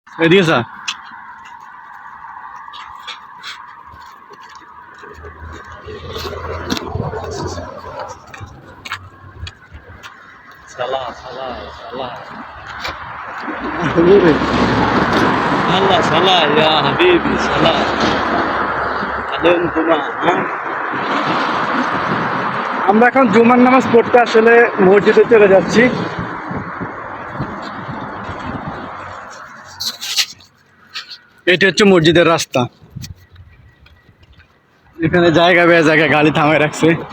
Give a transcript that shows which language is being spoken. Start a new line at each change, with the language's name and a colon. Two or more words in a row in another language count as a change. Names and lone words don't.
Bangla: এদিকে স্যার salah salah salah حبيبي salah salah ya habibi salah alim cuma আমরা এখন জুমার নামাজ পড়তে আসলে মসজিদে চলে যাচ্ছি। এটা হচ্ছে মসজিদের রাস্তা। এখানে জায়গা বে জায়গা গাড়ি থামায় রাখছে।